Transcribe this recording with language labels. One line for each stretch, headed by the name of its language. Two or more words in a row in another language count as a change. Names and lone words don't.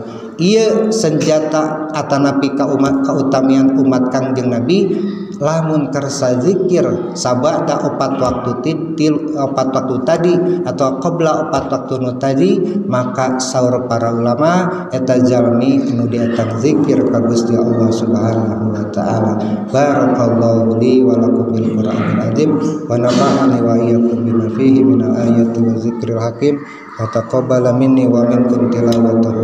Sundanese: Ieu senjata atanapi ka umat kautamian umat Kangjeng Nabi lamun kersa zikir sabada opat waktu tadi atau qabla opat waktu nu tadi, maka saur para ulama eta jalmi anu diatang zikir ka Gusti Allah
Arabic: سبحانه وتعالى. بارك الله لي ولكم بالقرآن العظيم ونفعني وإياكم بما فيه من الآيات والذكر الحكيم وتقبل مني ومنكم تلاوة